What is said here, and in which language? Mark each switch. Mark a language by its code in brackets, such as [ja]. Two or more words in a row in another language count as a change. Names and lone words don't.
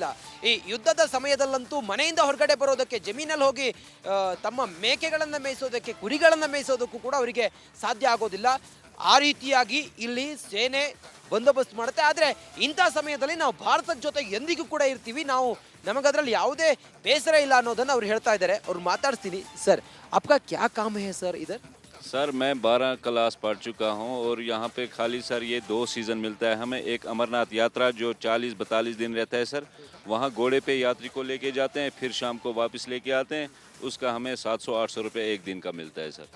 [kn] ಈ ಯುದ್ಧದ ಸಮಯದಲ್ಲಂತೂ ಮನೆಯಿಂದ ಹೊರಗಡೆ ಬರೋದಕ್ಕೆ, ಜಮೀನಲ್ಲಿ ಹೋಗಿ ತಮ್ಮ ಮೇಕೆಗಳನ್ನು ಮೇಯಿಸೋದಕ್ಕೆ, ಕುರಿಗಳನ್ನು ಮೇಯಿಸೋದಕ್ಕೂ ಕೂಡ ಅವರಿಗೆ ಸಾಧ್ಯ ಆಗೋದಿಲ್ಲ. ಆ ರೀತಿಯಾಗಿ ಇಲ್ಲಿ ಸೇನೆ ಬಂದೋಬಸ್ತ್ ಮಾಡುತ್ತೆ. ಆದರೆ ಇಂಥ ಸಮಯದಲ್ಲಿ ನಾವು ಭಾರತದ ಜೊತೆ ಎಂದಿಗೂ ಕೂಡ ಇರ್ತೀವಿ, ನಮಗದ್ರಲ್ಲಿ ಯಾವುದೇ ಬೇಸರ ಇಲ್ಲ ಅನ್ನೋದನ್ನು ಅವ್ರು ಹೇಳ್ತಾ ಇದ್ದಾರೆ. ಅವ್ರು ಮಾತಾಡ್ತೀನಿ. ಸರ್, [hi] आपका क्या काम है सर इधर? सर मैं 12 क्लास पढ़ चुका हूँ और यहाँ पे खाली सर ये 2 सीज़न मिलता है हमें. एक अमरनाथ यात्रा जो 40-42 दिन रहता है सर, वहाँ घोड़े पे यात्री को लेके जाते हैं, फिर शाम को वापस लेके आते हैं. उसका हमें 700-800 रुपये एक दिन का मिलता है सर.